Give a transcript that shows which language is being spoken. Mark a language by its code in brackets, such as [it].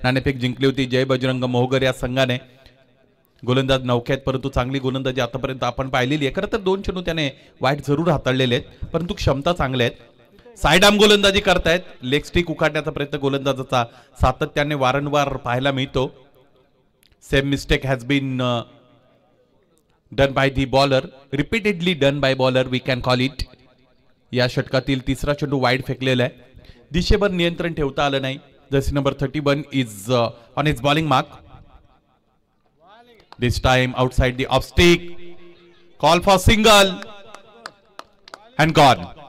[mr] नाणेफेक जिंकली होती जय बजरंग मोहगर या संघाने। गोलंदाज नवखे आहेत, परंतु चांगली गोलंदाजी आतापर्यंत आपण पाहिलेली आहे। खरं तर दोन चेंडू त्याने वाईट जरूर हाताळलेले आहेत, परंतु क्षमता चांगल्या आहेत। साइड आर्म गोलंदाजी करतायत, लेग स्टिक उखाडण्याचा प्रयत्न गोलंदाजाचा सातत्याने वारंवार पाहायला मिळतो। [en] Same mistake has been done by the bowler, repeatedly done by bowler we can call it. [mr] या षटकातील तिसरा चेंडू वाईड फेकलेला आहे, दिशेवर नियंत्रण ठेवता आलं नाही। [en] Jersey number 31 is on his bowling mark, this time outside the off stick, call for single and gone.